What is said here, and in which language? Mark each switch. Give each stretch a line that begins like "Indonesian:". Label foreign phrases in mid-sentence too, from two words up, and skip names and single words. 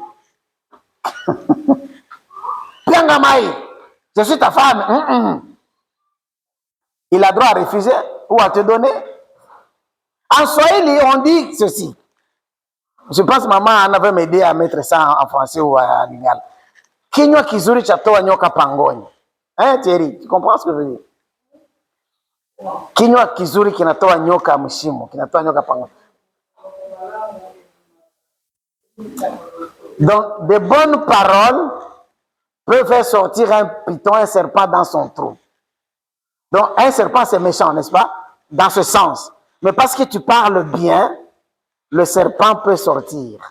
French: Piangamai. Je suis ta femme. Il a droit à refuser ou à te donner. En Swahili, on dit ceci. Je pense que maman en avait m'aidé à mettre ça en français ou en lingala.
Swahili: Kinywa kizuri chatoa nyoka pangoni.
French: Hein, Thierry, tu comprends ce que je veux dire?
Swahili: Kinywa kizuri kinatoa nyoka mshimo, kinatoa nyoka pangoni.
French: Donc, de bonnes paroles peut faire sortir un python, un serpent dans son trou. Donc, un serpent, c'est méchant, n'est-ce pas? Dans ce sens. Mais parce que tu parles bien, le serpent peut sortir.